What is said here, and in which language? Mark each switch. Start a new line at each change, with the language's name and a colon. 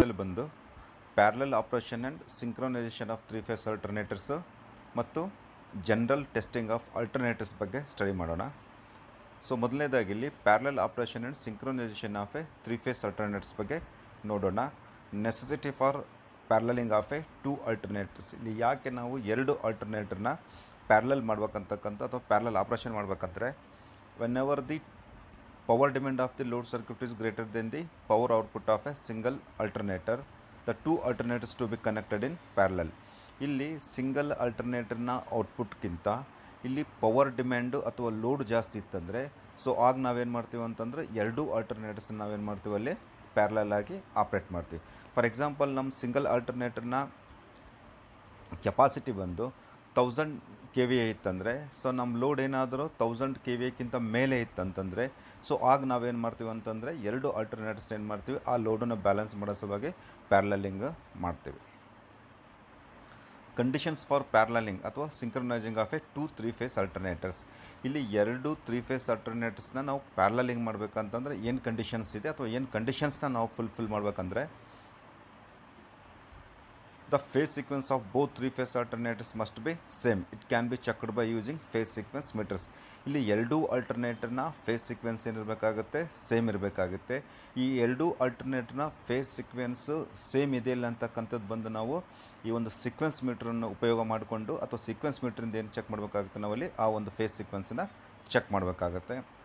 Kannada: ಬಂದು
English: parallel operation and synchronization of 3 phase alternators ಮತ್ತು general testing of alternators
Kannada: ಬಗ್ಗೆ study ಮಾಡೋಣ. ಸೊ ಮೊದಲನೇದಾಗಿ ಇಲ್ಲಿ parallel operation and synchronisation of A 3 face alternators ಬಗ್ಗೆ ನೋಡೋಣ.
English: Necessity for paralleling of a 2 alternators.
Kannada: ಇಲ್ಲಿ ಯಾಕೆ ನಾವು 2 ಆಲ್ಟರ್ನೇಟರ್ನ ಪ್ಯಾರಲಲ್ ಮಾಡ್ಬೇಕಂತಕ್ಕಂಥ ಅಥವಾ ಪ್ಯಾರಲಲ್ ಆಪರೇಷನ್ ಮಾಡಬೇಕಂದ್ರೆ
English: Whenever the power demand of the load circuit is greater than the power output of a single alternator, the 2 alternators to be connected in parallel.
Kannada: ಇಲ್ಲಿ single ಆಲ್ಟರ್ನೇಟರ್ನ ಔಟ್ಪುಟ್ಗಿಂತ ಇಲ್ಲಿ power demand ಅಥವಾ load ಜಾಸ್ತಿ ಇತ್ತಂದರೆ so ಆಗ ನಾವೇನು ಮಾಡ್ತೀವಿ ಅಂತಂದರೆ 2 ಆಲ್ಟರ್ನೇಟರ್ಸ್ನ ನಾವೇನು ಮಾಡ್ತೀವಿ ಅಲ್ಲಿ ಪ್ಯಾರಲಲ್ ಆಗಿ ಆಪ್ರೇಟ್ ಮಾಡ್ತೀವಿ. ಫಾರ್ ಎಕ್ಸಾಂಪಲ್ ನಮ್ಮ ಸಿಂಗಲ್ ಆಲ್ಟರ್ನೇಟರ್ನ ಕೆಪಾಸಿಟಿ ಬಂದು 1000 KVA ಇತ್ತಂದರೆ ಸೊ ನಮ್ಮ ಲೋಡ್ ಏನಾದರೂ 1000 KVAಕ್ಕಿಂತ ಮೇಲೆ ಇತ್ತಂತಂದರೆ ಸೊ ಆಗ ನಾವೇನು ಮಾಡ್ತೀವಿ ಅಂತಂದರೆ 2 ಆಲ್ಟರ್ನೇಟರ್ಸ್ನ ಏನು ಮಾಡ್ತೀವಿ ಆ ಲೋಡನ್ನು ಬ್ಯಾಲೆನ್ಸ್ ಮಾಡೋ ಸಲುವಾಗಿ ಪ್ಯಾರಲಲಿಂಗ್ ಮಾಡ್ತೀವಿ. ಕಂಡೀಷನ್ಸ್ ಫಾರ್ ಪ್ಯಾರಲಲಿಂಗ್ ಅಥವಾ synchronising of A 2 3 face alternators. ಇಲ್ಲಿ 2 3 ಫೇಸ್ ಆಲ್ಟರ್ನೇಟರ್ಸ್ನ ನಾವು ಪ್ಯಾರಲಲಿಂಗ್ ಮಾಡಬೇಕಂತಂದರೆ ಏನು ಕಂಡೀಷನ್ಸ್ ಇದೆ ಅಥವಾ ಏನು ಕಂಡೀಷನ್ಸ್ನ ನಾವು ಫುಲ್ಫಿಲ್ ಮಾಡಬೇಕಂದ್ರೆ
English: the phase sequence of both 3 phase alternators must be same. It can be checked by using phase sequence meters.
Kannada: ಇಲ್ಲಿ 2 ಆಲ್ಟರ್ನೇಟರ್ನ ಫೇಸ್ ಸೀಕ್ವೆನ್ಸ್ ಏನಿರಬೇಕಾಗುತ್ತೆ ಸೇಮ್ ಇರಬೇಕಾಗುತ್ತೆ. ಈ 2 ಆಲ್ಟರ್ನೇಟರ್ನ ಫೇಸ್ ಸೀಕ್ವೆನ್ಸು ಸೇಮ್ ಇದೆಯಲ್ಲ ಅಂತಕ್ಕಂಥದ್ದು ಬಂದು ನಾವು ಈ ಒಂದು ಸೀಕ್ವೆನ್ಸ್ ಮೀಟ್ರನ್ನು ಉಪಯೋಗ ಮಾಡಿಕೊಂಡು ಅಥವಾ ಸೀಕ್ವೆನ್ಸ್ ಮೀಟ್ರಿಂದ ಏನು ಚೆಕ್ ಮಾಡಬೇಕಾಗುತ್ತೆ ನಾವಲ್ಲಿ ಆ ಒಂದು ಫೇಸ್ ಸೀಕ್ವೆನ್ಸನ್ನು ಚೆಕ್ ಮಾಡಬೇಕಾಗತ್ತೆ.